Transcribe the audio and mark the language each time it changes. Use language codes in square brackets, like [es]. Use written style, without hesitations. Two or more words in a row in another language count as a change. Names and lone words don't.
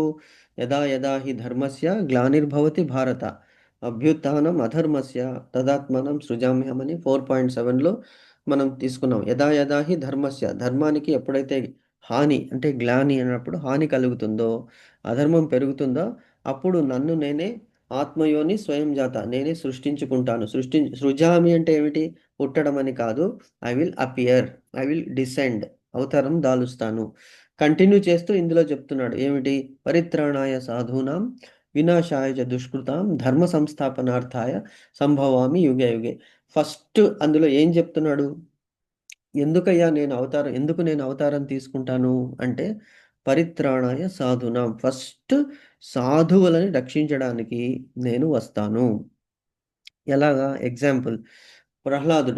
[sa] యదా యదా హి ధర్మస్య గ్లానిర్భవతి భారత అభ్యుత్థానం అధర్మస్య తదాత్మానం సృజామ్యమని 4.7లో [te] మనం తీసుకున్నాం. [sa] యదా యదా హి ధర్మస్య, [te] ధర్మానికి ఎప్పుడైతే హాని అంటే గ్లాని అన్నప్పుడు హాని కలుగుతుందో, అధర్మం పెరుగుతుందో, అప్పుడు నన్ను నేనే ఆత్మయోని స్వయం జాత, నేనే సృష్టించుకుంటాను. సృజామి అంటే ఏమిటి? పుట్టడం అని కాదు. [en] I will appear, I will descend, [te] అవతారం దాలుస్తాను. కంటిన్యూ చేస్తూ ఇందులో చెప్తున్నాడు ఏమిటి? [sa] పరిత్రాణాయ సాధూనాం వినాశాయ చ దుష్కృతాం ధర్మ సంస్థాపనార్థాయ సంభవామి యుగే యుగే. [te] ఫస్ట్ అందులో ఏం చెప్తున్నాడు? ఎందుకు నేను అవతారం తీసుకుంటాను అంటే, [sa] పరిత్రాణాయ సాధునాం, [te] ఫస్ట్ సాధువులని రక్షించడానికి నేను వస్తాను. ఎలాగా? ఎగ్జాంపుల్, ప్రహ్లాదుడు.